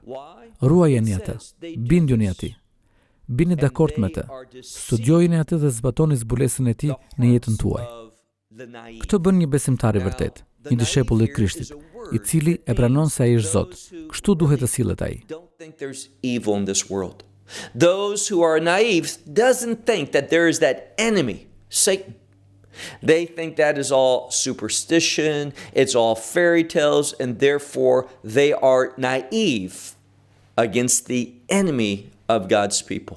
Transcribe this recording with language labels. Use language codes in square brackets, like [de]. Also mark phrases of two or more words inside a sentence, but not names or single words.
[sq] Ruajeni atë, binduni atij. Bini dakord me të. Studiojeni atë dhe zbatoni zbulesën e tij në jetën tuaj. Këtë bën një besimtar I vërtet, një dishepull I Krishtit, I cili e pranon se Ai është Zot. Kështu duhet të sillet ai. [en] Those who are naive doesn't think that there is that enemy, Satan. They think that is all superstition, it's all fairy tales, and therefore they are naive against the enemy of God's people.